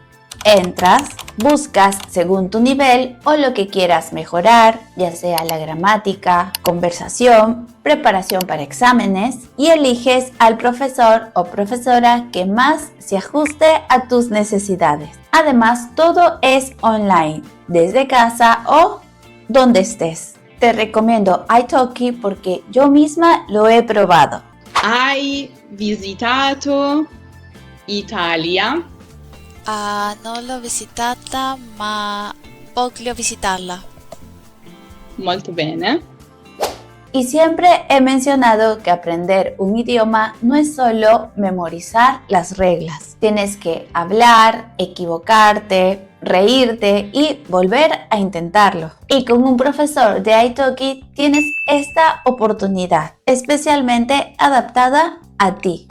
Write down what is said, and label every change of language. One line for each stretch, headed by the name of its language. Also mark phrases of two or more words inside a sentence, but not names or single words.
Spanish: Entras, buscas según tu nivel o lo que quieras mejorar, ya sea la gramática, conversación, preparación para exámenes, y eliges al profesor o profesora que más se ajuste a tus necesidades. Además, todo es online, desde casa o donde estés. Te recomiendo italki porque yo misma lo he probado.
Italian: Hai visitato Italia? Non l'ho visitata, ma voglio visitarla. Molto bene.
Spanish: Y siempre he mencionado que aprender un idioma no es solo memorizar las reglas. Tienes que hablar, equivocarte, reírte y volver a intentarlo. Y con un profesor de italki tienes esta oportunidad, especialmente adaptada a ti.